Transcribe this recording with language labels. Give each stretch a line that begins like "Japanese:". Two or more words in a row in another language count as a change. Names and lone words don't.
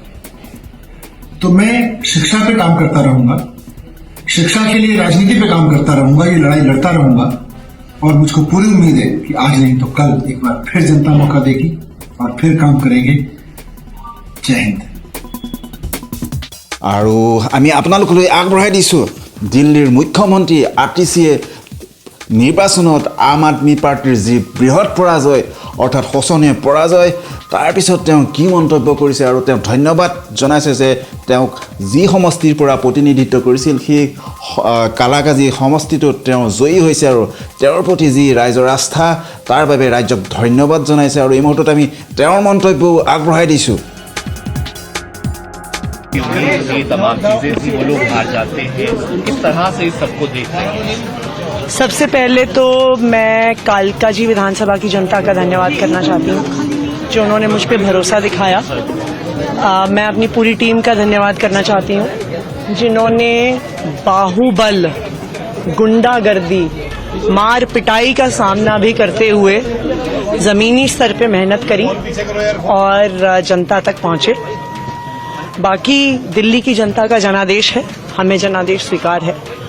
Hindi: तो मैं शिक्षा पे काम करता रहूंगा, शिक्षा के लिए राजनीति पे काम करता रहूंगा, ये लड़ाई लड़ता रहूंगा और मुझको पूरी उम्मीद है कि आज नहीं तो कल एक बार फिर जनता मौका देगी और फिर काम करेंगे। जय हिंद।
Assamese: আৰু আমি আপোনালোকলৈ আগবঢ়াই দিছোঁ দিল্লীৰ মুখ্যমন্ত্ৰী আৰটিচিয়ে নিৰ্বাচনত আম আদমি পাৰ্টিৰ যি বৃহৎ পৰাজয় অৰ্থাৎ শোচনীয় পৰাজয় তাৰপিছত তেওঁ কি মন্তব্য কৰিছে আৰু তেওঁ ধন্যবাদ জনাইছে যে তেওঁক যি সমষ্টিৰ পৰা প্ৰতিনিধিত্ব কৰিছিল সেই কালাকাজি সমষ্টিটোত তেওঁ জয়ী হৈছে আৰু তেওঁৰ প্ৰতি যি ৰাইজৰ আস্থা তাৰ বাবে ৰাজ্যক ধন্যবাদ জনাইছে আৰু এই মুহূৰ্তত আমি তেওঁৰ মন্তব্য আগবঢ়াই দিছোঁ
Hindi: ये तमाम चीजें थी वो लोग हार जाते हैं किस तरह से इस सबको देख रहे हैं सबसे पहले तो मैं कालका जी विधानसभा की जनता का धन्यवाद करना चाहती हूँ जो उन्होंने मुझ पर भरोसा दिखाया मैं अपनी पूरी टीम का धन्यवाद करना चाहती हूँ जिन्होंने बाहुबल गुंडागर्दी मार पिटाई का सामना भी करते हुए जमीनी स्तर पे मेहनत करी और जनता तक पहुँचे बाकी दिल्ली की जनता का जनादेश है हमें जनादेश स्वीकार है